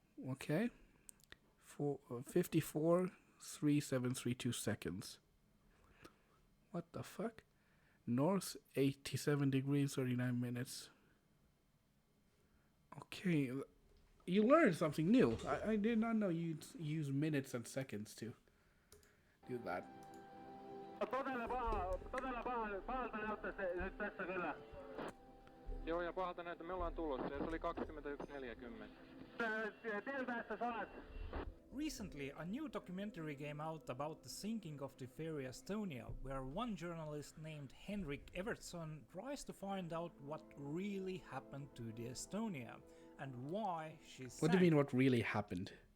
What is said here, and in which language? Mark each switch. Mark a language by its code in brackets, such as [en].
[en] Okay? 54, 3732 seconds. What the fuck? North, 87 degrees, 39 minutes. Okay. You learned something new. I did not know you'd use minutes and seconds to do that. [fi] Todella pahalta näyttää se nyt tässä kyllä. Joo, ja pahalta näyttää, me ollaan tulossa, ja se oli 21.40. Tieltä sä olet. [en] Recently, a new documentary came out about the sinking of the ferry Estonia, where one journalist named Henrik Evertsson tries to find out what really happened to the Estonia and why she sank. What do you mean what really happened?